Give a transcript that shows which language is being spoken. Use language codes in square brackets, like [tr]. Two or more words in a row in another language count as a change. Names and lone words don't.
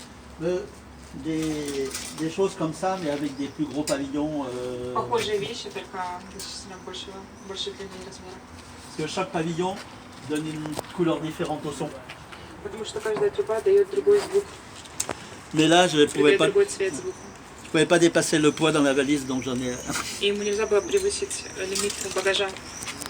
[fr] des choses comme ça, mais avec des plus gros pavillons. [ru] Похожие вещи, только действительно больше длины и размера. [fr] Parce que chaque pavillon donne une couleur différente au son. [ru] Потому что каждая труба дает другой звук, [fr] Mais là, je ne [ru] придает другой цвет звуку. [fr] pouvais pas dépasser le poids dans la valise, donc j'en ai. [ru] И ему нельзя было превысить лимит багажа.